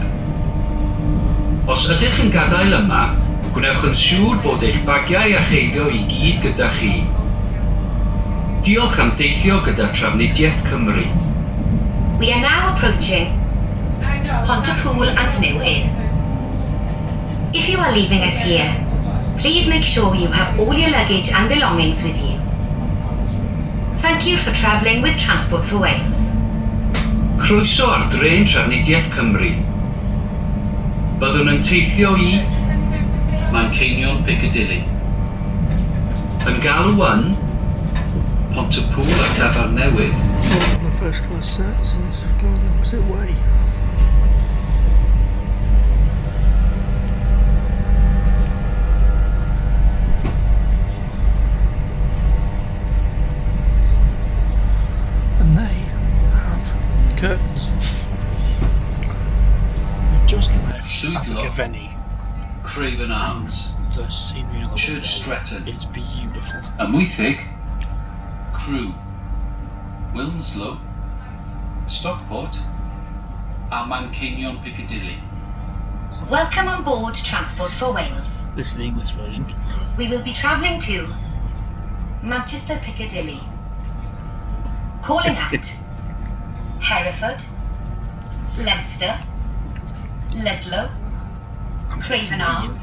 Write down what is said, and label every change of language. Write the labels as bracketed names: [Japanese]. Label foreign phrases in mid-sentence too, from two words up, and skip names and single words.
[Welsh] Os ydych yn gadael yma, gwnewch yn siŵr bod eich bagiau a cheiddo I gyd gyda chi. Diolch am deithio gyda Trafnidiaeth Cymru. [English] We are now approaching Pontypool and New Inn. If you are leaving us here, please make sure you have all your luggage and belongings with you. Thank you for travelling with Transport for Wales. [Welsh] Croeso ar drên Trafnidiaeth Cymru. Byddwn yn teithio I Manceinion Piccadilly. Yn galw yn Pontypool ar Dafar Newydd. [English] The first class services going the opposite way. Curtains. We've just left Abergavenny. Craven Arms. The scenery on the Church window. Stretton. It's beautiful. [Welsh] Amwythig. Crew. Wilmslow. Stockport. A Manceinion Piccadilly. [English] Welcome on board Transport for Wales. This is the English version. We will be travelling to Manchester Piccadilly. Calling at Hereford, Leicester, Ludlow, Craven Arms,